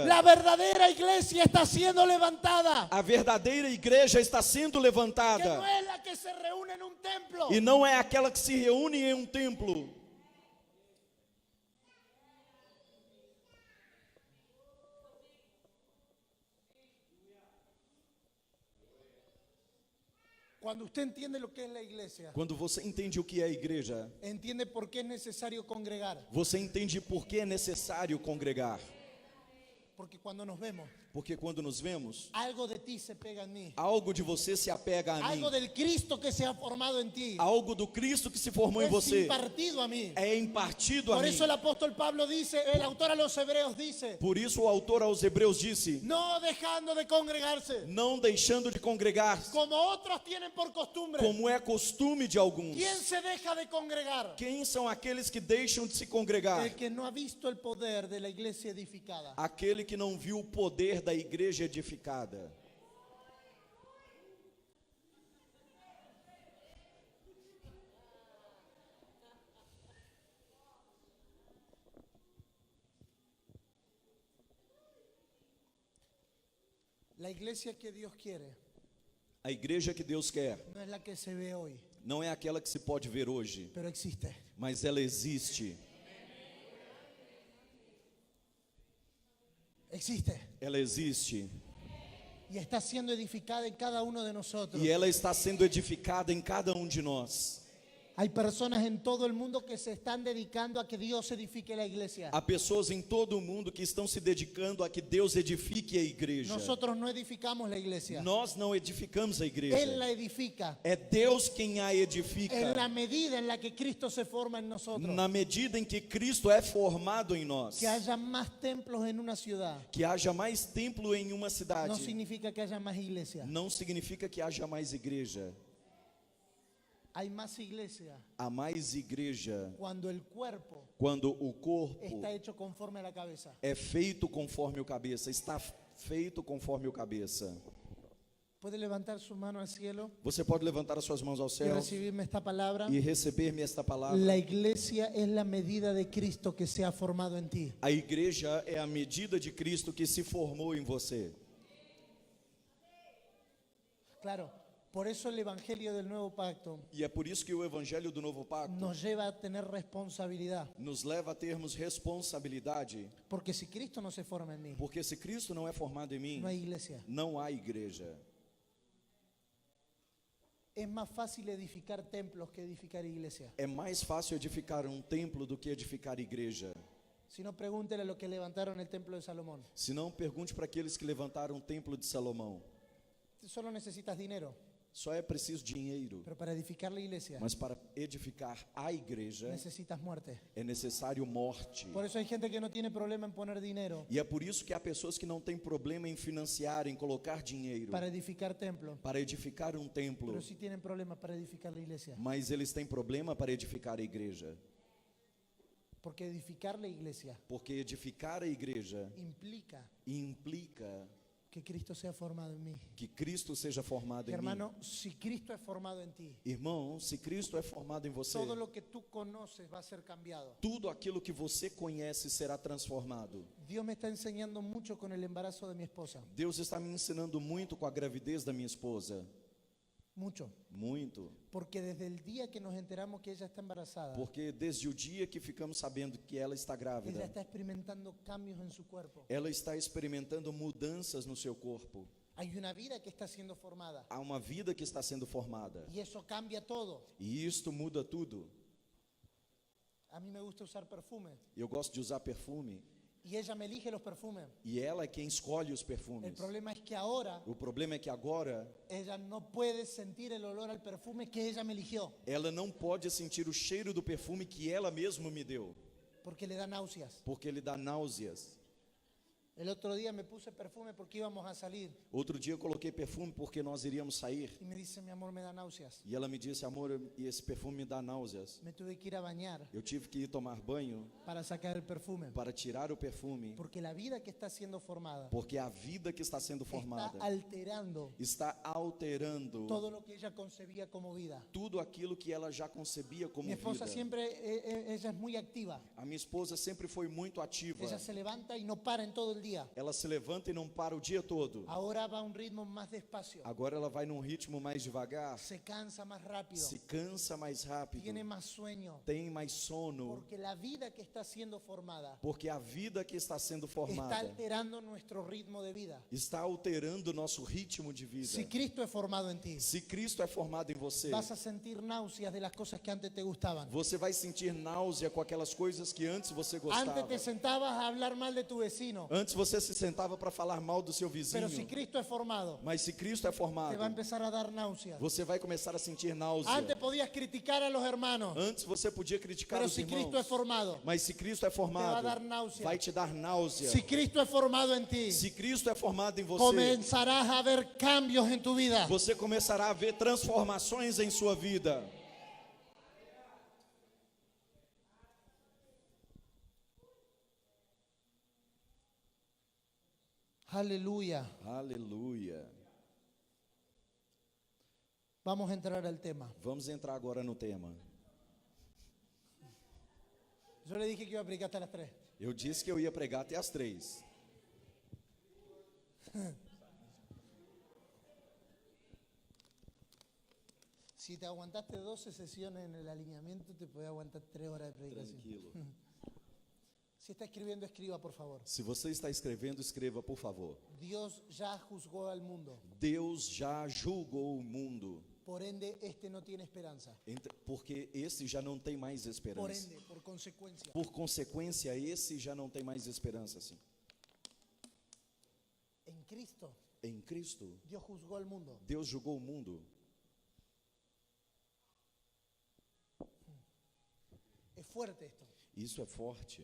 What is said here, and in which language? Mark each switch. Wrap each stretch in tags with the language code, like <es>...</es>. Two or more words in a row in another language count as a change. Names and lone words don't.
<es>La verdadera iglesia está siendo levantada.</es> <pt>A verdadeira igreja está sendo</pt> <es>Que no</es> <pt>levantada.</pt> <es>es la que se reúne en un templo.</es> <pt>E não é aquela que se reúne em um templo.</pt> <es>Cuando usted entiende lo que es la iglesia,</es> <pt>Quando você entende o que é a igreja,</pt> <es>entiende por qué es necesario congregar.</es> <pt>você entende por que é necessário congregar.</pt> <es>Porque cuando nos vemos,</es> <pt>Porque quando nos vemos,</pt> <es>algo de ti se pega en mí.</es> <pt>algo de você se apega a mim.</pt> <es>Algo del Cristo que se ha formado en ti</es> <pt>Algo do Cristo que se formou em</pt> <es>es</es> <pt>você</pt> <es>impartido a mí.</es> <pt>é impartido a</pt> <es>Por</es> <pt>mim.</pt> <es>eso el apóstol Pablo dice, el autor a los hebreos dice,</es> <pt>Por isso o autor aos Hebreus disse:</pt> <es>no dejando de congregarse,</es> <pt>não deixando de congregar,</pt> <es>como otros tienen por costumbre.</es> <pt>como é costume de alguns.</pt> <es>¿Quién se deja de congregar?</es> <pt>Quem são aqueles que deixam de se congregar?</pt> <es>El que no ha visto el poder de la iglesia edificada.</es> <pt>Aquele que não viu o poder da igreja edificada.</pt> <es>La iglesia que Dios quiere</es> <pt>A igreja que Deus quer</pt> <es>no es la que se ve hoy,</es> <pt>não é aquela que se pode ver hoje,</pt> <es>pero existe.</es> <pt>mas ela existe.</pt> <es>Existe.</es> <pt>Ela existe.</pt> <es>Y está siendo edificada en cada uno de nosotros.</es> <pt>E ela está sendo edificada em cada um de nós.</pt> <es>Hay personas en todo el mundo que se están dedicando a que Dios edifique la iglesia.</es> <pt>Há pessoas em todo o mundo que estão se dedicando a que Deus edifique a igreja.</pt> <es>Nosotros no edificamos la iglesia.</es> <pt>Nós não edificamos a</pt> <es>Él</es> <pt>igreja.</pt> <es>la edifica</es> <pt>É Deus quem a</pt> <es>en</es> <pt>edifica.</pt> <es>la medida en la que Cristo se forma en nosotros.</es> <pt>Na medida em que Cristo é formado em nós.</pt> <es>Que haya más templos en una ciudad</es> <pt>Que haja mais templo em uma</pt> <es>no</es> <pt>cidade</pt> <es>significa que haya más iglesia.</es> <pt>não significa que haja mais igreja.</pt> <es>Hay más iglesia</es> <pt>Há mais igreja</pt> <es>cuando el cuerpo</es> <pt>quando o corpo</pt> <es>está hecho conforme a la cabeza.</es> <pt>é feito conforme o cabeça, está feito conforme o cabeça.</pt> <es>¿Puede levantar su mano al cielo</es> <pt>Você pode levantar as suas mãos ao</pt> <es>y</es> <pt>céu</pt> <es>recibirme esta palabra?</es> <pt>e receber-me esta palavra.</pt> <es>La iglesia es la medida de Cristo que se ha formado en ti.</es> <pt>A igreja é a medida de Cristo que se formou em você.</pt> <es>Claro, por eso el Evangelio del Nuevo Pacto</es> <pt>E é por isso que o evangelho do novo pacto</pt> <es>nos lleva a tener responsabilidad.</es> <pt>nos leva a termos responsabilidade,</pt> <es>Porque si Cristo no se forma en mí,</es> <pt>porque se Cristo não é formado em mim,</pt> <es>no hay iglesia.</es> <pt>não há igreja.</pt> <es>Es más fácil edificar templos que edificar iglesia.</es> <pt>É mais fácil edificar um templo do que edificar igreja.</pt> <es>Si no, pregúntele a los que levantaron el templo de Salomón.</es> <pt>Se não, pergunte para aqueles que levantaram o templo de Salomão.</pt> <es>Solo necesitas dinero,</es> <pt>Só é preciso dinheiro,</pt> <es>pero para edificar la iglesia</es> <pt>mas para edificar a igreja</pt> <es>necesitas muerte.</es> <pt>é necessário morte.</pt> <es>Por eso hay gente que no tiene problema en poner dinero</es> <pt>E é por isso que há pessoas que não têm problema em financiar, em colocar dinheiro</pt> <es>para edificar templos,</es> <pt>para edificar um templo,</pt> <es>pero sí tienen problemas para edificar la iglesia.</es> <pt>mas eles têm problema para edificar a igreja.</pt> <es>Porque edificar la iglesia</es> <pt>Porque edificar a igreja</pt> <es>implica</es> <pt>implica</pt> <es>que Cristo sea formado en mí.</es> <pt>que Cristo seja formado</pt> <es>Y</es> <pt>em mim.</pt> <es>hermano, si Cristo es formado en ti,</es> <pt>Irmão, se Cristo é formado em você,</pt> <es>todo lo que tú conoces va a ser cambiado.</es> <pt>tudo aquilo que você conhece será transformado.</pt> <es>Dios me está enseñando mucho con el embarazo de mi esposa.</es> <pt>Deus está me ensinando muito com a gravidez da minha esposa.</pt> <es>Mucho.</es> <pt>Muito.</pt> <es>Porque desde el día que nos enteramos que ella está embarazada,</es> <pt>Porque desde o dia que ficamos sabendo que ela está</pt> <es>ella</es> <pt>grávida,</pt> <es>está experimentando cambios en su cuerpo.</es> <pt>ela está experimentando mudanças no seu corpo.</pt> <es>Hay una vida que está siendo formada.</es> <pt>Há uma vida que está sendo formada.</pt> <es>Y eso cambia todo.</es> <pt>E isto muda tudo.</pt> <es>A mí me gusta usar perfume.</es> <pt>Eu gosto de usar perfume.</pt> <es>Y ella me elige los perfumes.</es> <pt>E ela é quem escolhe os</pt> <es>El</es> <pt>perfumes.</pt> <es>problema es que ahora</es> <pt>O problema é que agora</pt> <es>ella no puede sentir el olor al perfume que ella me eligió.</es> <pt>ela não pode sentir o cheiro do perfume que ela mesma me deu.</pt> <es>Porque le da náuseas.</es> <pt>Porque ele dá náuseas.</pt> <es>El otro día me puse perfume porque íbamos a salir.</es> <pt>Outro dia eu coloquei perfume porque nós iríamos sair.</pt> <es>Y me dice, mi amor, me da náuseas.</es> <pt>E ela me disse, amor, e esse perfume me dá náuseas.</pt> <es>Me tuve que ir a bañar</es> <pt>Eu tive que ir tomar banho</pt> <es>para sacar el perfume.</es> <pt>para tirar o perfume.</pt> <es>Porque la vida que está siendo formada</es> <pt>Porque a vida que está sendo</pt> <es>está</es> <pt>formada</pt> <es>alterando</es> <pt>está alterando</pt> <es>todo lo que ella concebía como vida.</es> <pt>tudo aquilo que ela já concebia como</pt> <es>Mi esposa</es> <pt>vida.</pt> <es>siempre, ella es muy activa.</es> <pt>A minha esposa sempre foi muito ativa.</pt> <es>Ella se levanta y no para en todo el día.</es> <pt>Ela se levanta e não para o dia todo.</pt> <es>Ahora va a un ritmo más despacio.</es> <pt>Agora ela vai num ritmo mais devagar,</pt> <es>Se cansa más rápido.</es> <pt>se cansa mais rápido,</pt> <es>Tiene más sueño.</es> <pt>tem mais sono,</pt> <es>Porque la vida que está siendo formada</es> <pt>porque a vida que está sendo</pt> <es>está</es> <pt>formada</pt> <es>alterando nuestro ritmo de vida.</es> <pt>está alterando o nosso ritmo de vida.</pt> <es>Si Cristo es formado en ti,</es> <pt>Se Cristo é formado em você,</pt> <es>vas a sentir náuseas de las cosas que antes te gustaban.</es> <pt>você vai sentir náusea com aquelas coisas que antes você gostava.</pt> <es>Antes te sentabas a hablar mal de tu vecino.</es> <pt>Antes você se sentava para falar mal do seu vizinho.</pt> <es>Pero si Cristo es formado,</es> <pt>Mas se Cristo é</pt> <es>te va a</es> <pt>formado,</pt> <es>empezar a dar náuseas.</es> <pt>você vai começar a sentir náusea.</pt> <es>Antes podías criticar a los hermanos,</es> <pt>Antes você podia criticar</pt> <es>pero</es> <pt>os</pt> <es>si</es> <pt>irmãos.</pt> <es>Cristo es formado,</es> <pt>Mas se Cristo é formado,</pt> <es>dar náusea.</es> <pt>vai te dar náusea.</pt> <es>si Cristo es formado en ti,</es> <pt>Se Cristo é formado em você,</pt> <es>comenzarás a ver cambios en tu vida.</es> <pt>você começará a ver transformações em sua vida.</pt> <es>Aleluya.</es> <pt>Aleluia.</pt> <es>Vamos a entrar al tema.</es> <pt>Vamos entrar agora no tema.</pt> <es>Yo le dije que iba a predicar hasta las 3.</es> <pt>Eu disse que eu ia pregar até as 3.</pt> <es>Si te aguantaste 12 sesiones en el alineamiento, te puedes aguantar 3 horas de predicación. Tranquilo. Si está escribiendo, escriba, por favor.</es> <pt>Se você está escrevendo, escreva, por favor.</pt> <es>Dios ya juzgó al mundo.</es> <pt>Deus já julgou o mundo,</pt> <es>Por ende, este no tiene esperanza.</es> <pt>porque esse já não tem mais</pt> <es>Por</es> <pt>esperança.</pt> <es>ende, por consecuencia.</es> <pt>Por consequência, esse já não tem mais esperança. Sim.</pt> <es>En Cristo,</es> <pt>Em Cristo,</pt> <es>Dios juzgó al mundo.</es> <pt>Deus julgou o mundo.</pt> <es>Es fuerte esto.</es> <pt>Isso é forte.</pt>